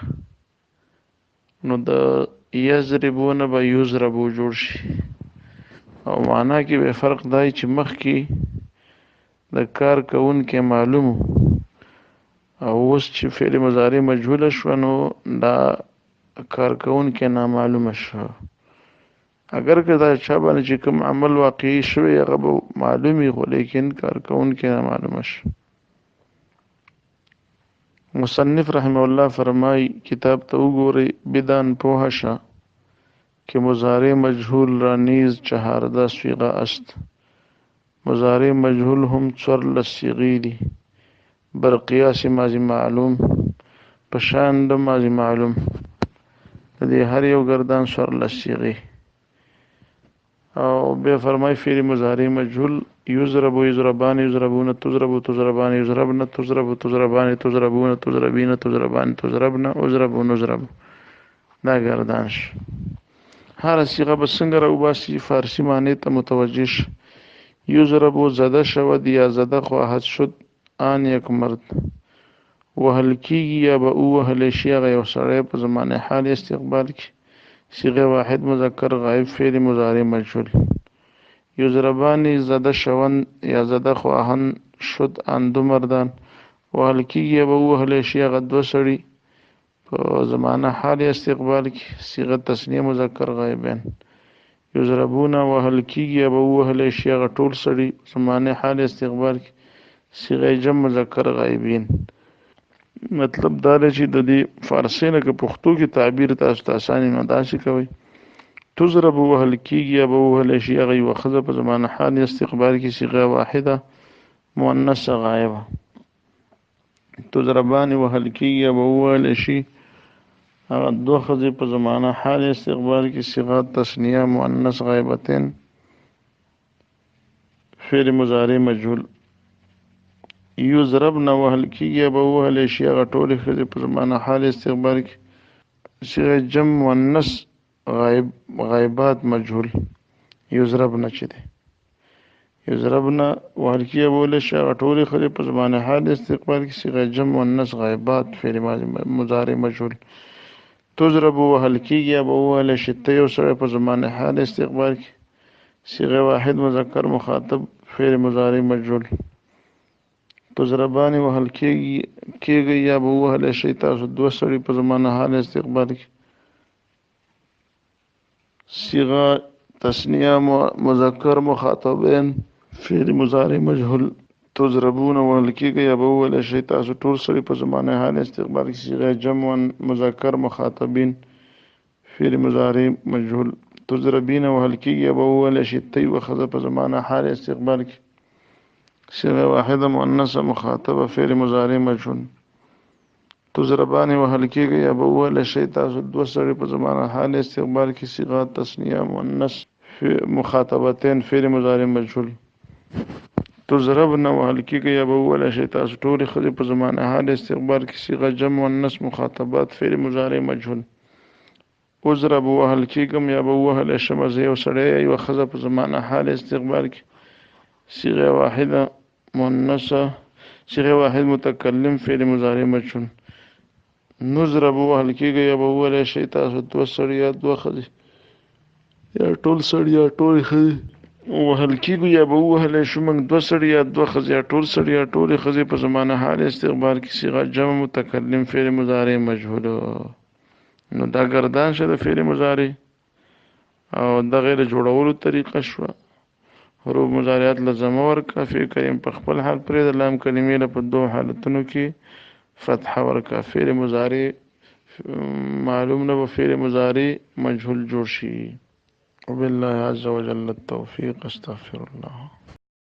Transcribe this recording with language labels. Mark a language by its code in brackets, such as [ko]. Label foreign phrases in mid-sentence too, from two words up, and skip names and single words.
[ps] نو د یضربونه به یضربو جوړ شي، او معنا کې به فرق دی چې مخکې د کار کوونکی معلوم او اوس چې فعل مضارع مجهوله شوه نو دا کار کوونکی نامعلومه شو. اگر که دا چا باندې چې کوم عمل واقعي شوی هغه به معلوم وي، خو لیکن کار کوونکی نامعلومه شو. مصنف [ar] رحمه الله [ps] فرمای کتاب ته وګورئ، بدان پوه شه [fa] که مضارع مجهول را نیز 14 صیغه است. [ps] مضارع مجهول هم 14 صیغې دي [fa] بر قیاس ماضی معلوم، [ps] په شان د ماضی معلوم. د دې هر یو گردان 14 صیغې. او بیا فرمای فعل مضارع مجهول [ar] یضرب یضربان یضربون تضرب تضربان یضربن تضرب تضربان تضربون تضربین تضربان تضربن اضرب نضرب. [ps] دا گردان شو. هر صیغه به څنګه راوباسي فارسی معنی ته متوجه شه. [fa] یضرب زده شود یا زده خواهد شد آن یک مرد. [ps] وهل کیږي یا به ووهلی شي هغه یو سړی په زمانه حال استقبال کې. صیغه واحد مذکر غایب فعل مضارع مجهول. [fa] یضربانی زده شوند یا زده خواهند شد آن دو مردان. [ps] وهل کیږي یا به ووهلی شي هغه دوه سړي په زمانه حال استقبال کې. صیغه تثنیه مذکر غایبین. یضربون وهل کیږي یا به ووهلی شي هغه ټول سړي زمانه حال استقبال کې. صیغه جمع مذکر غایبین. مطلب دا دی چې د دې فارسی نه که پښتو کې تعبیر تاسو ته اساني نو داسې کوئ. تضرب وهل کیږي یا به ووهلی شي هغه یوه ښځه په زمانه حال استقبال کې. صیغه واحده مؤنثه غایبه. تضربان وهل کیږي یا به ووهلی شي هغه دوه ښځې په زمانه حال استقبال کې صيغه تثنیه مؤنث غایبتین فعل مضارع مجهول یضربن وهل کېږي به ووهلی شي هغه ټولې ښځې په زمانه حال استقبال کې صيغه جمع مؤنث غایبات مجهول یضربن چې دی یضربن وهل کېږي به ووهلی شي هغه ټولې ښځې په زمانه حال استقبال کې صيغه جمع مؤنث غایبات فعل مضارع مجهول تضرب وهل کېږي به ووهلی شي ته یو سړی په زمانه حال استقبال کې صيغه واحد مذکر مخاطب فعل مضارع مجهول تضربان وهل کېږي یا به ووهلی شي تاسو دوه سړي په زمانه حال استقبال کې صيغه تثنیه مذکر مخاطبین فعل مضارع مجهول تضربون وهل کېږي یا به ووهلی شي تاسو ټول سړي په زمانه حال استقبال کې صيغه جمع مذکر مخاطبین فعل مضارع مجهول تضربین وهل کېږي یا به ووهلی شي ته یوه ښځه په زمانه حال استقبال کې صيغه واحده مؤنثه مخاطبه فعل مضارع مجهول تضربان وهل کېږي یا به ووهلی شي تاسو دوه سړي په زمانه حال استقبال کې صيغه تثنیه مؤنث مخاطبتین فعل مضارع مجهول تضربن وهل کېږي یا به ووهلی شي تاسو ټولې ښځې په زمانه حال استقبال کې صيغه جمع مؤنث مخاطبات فعل مضارع مجهول اضرب وهل کېږم یا به ووهلی شم زه یو سړی یا یوه ښځه په زمانه حال استقبال کې صيغه واحده مؤنثه صيغه واحد متکلم فعل مضارع مجهول نضرب وهل کېږي یا به ووهلی شي تاسو دوه سړي یا دوه ښځې یا ټول سړي یا ټولې ښځې وهل کېږو یا به ووهلی شو موږ دوه سړي یا دوه ښځې یا ټول سړي یا ټولې ښځې په زمانه حال استقبال کې صيغه جمع متکلم فعل مضارع مجهول نو دا ګردان شه د فعل مضارع او دغې د جوړولو طریقه شوه حروف مضارعات لزمه ورکړه فعل کریم په خپل حال پرېږده لام کلمې له په دوه حالتونو کې فتحه ورکړه فعل مضارع معلوم نه به فعل مضارع مجهول جوړ شي [ar] وبالله عز وجل التوفيق استغفر الله